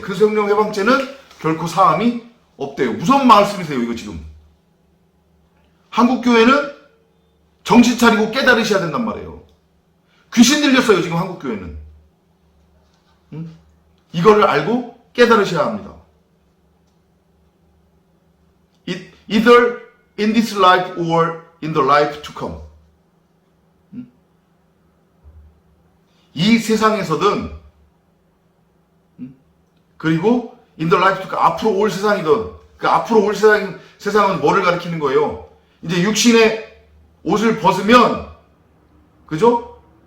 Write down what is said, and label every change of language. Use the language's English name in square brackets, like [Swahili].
[Korean] 그 성령 해방죄는 결코 사함이 없대요. 무서운 말씀이세요 이거 지금. 한국 교회는 정신 차리고 깨달으셔야 된단 말이에요. 귀신 들렸어요, 지금 한국 교회는. 이거를 알고 깨달으셔야 합니다. [English] Either in this life or in the life to come. [Korean] 이 세상에서든, 그리고 [English] in the life to come, [Korean] 앞으로 올 세상이든, 그 앞으로 올 세상은 뭐를 가리키는 거예요? 이제 육신의 옷을 벗으면, 그죠?